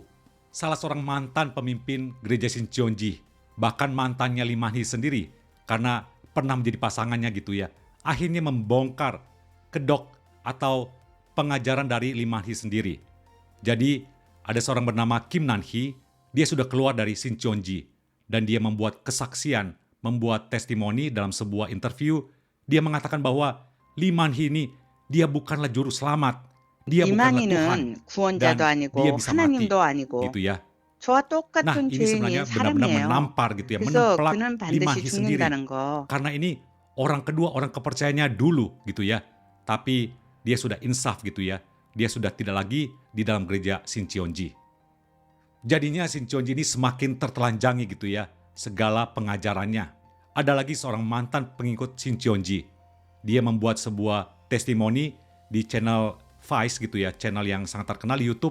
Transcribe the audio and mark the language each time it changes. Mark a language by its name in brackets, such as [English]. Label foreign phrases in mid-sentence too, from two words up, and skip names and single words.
[Indonesian] Salah seorang mantan pemimpin gereja Shincheonji, bahkan mantannya Lee Man-hee sendiri, karena pernah menjadi pasangannya gitu ya, akhirnya membongkar kedok atau pengajaran dari Lee Man-hee sendiri. Jadi ada seorang bernama Kim Nan-hee, dia sudah keluar dari Shincheonji dan dia membuat kesaksian, membuat testimoni dalam sebuah interview. Dia mengatakan bahwa Lee Man-hee ini dia bukanlah juru selamat, dia bukanlah Tuhan, [Korean] 이만희는 구원자도 [Indonesian] dan dia [Korean] 아니고 [Indonesian] bisa mati, [Korean] 하나님도 아니고 [Indonesian] gitu ya. [Korean] 저와 [Indonesian] Nah, [Korean] 똑같은 [Indonesian] ini [Korean] 죄인인 [Indonesian] sebenarnya benar-benar [Korean] 사람이에요. [Indonesian] menampar gitu ya, [Korean] 그래서 [Indonesian] menempelak [Korean] 그는 [Indonesian] Lee [Korean] 반드시 [Indonesian] Man-hee sendiri. [Korean] 죽는다는 거. [Indonesian] Karena ini orang kedua, orang kepercayaannya dulu gitu ya. Tapi dia sudah insaf gitu ya. Dia sudah tidak lagi di dalam gereja Shincheonji. Jadinya Shincheonji ini semakin tertelanjangi gitu ya, segala pengajarannya. Ada lagi seorang mantan pengikut Shincheonji. Dia membuat sebuah testimoni di channel Vice gitu ya, channel yang sangat terkenal di YouTube.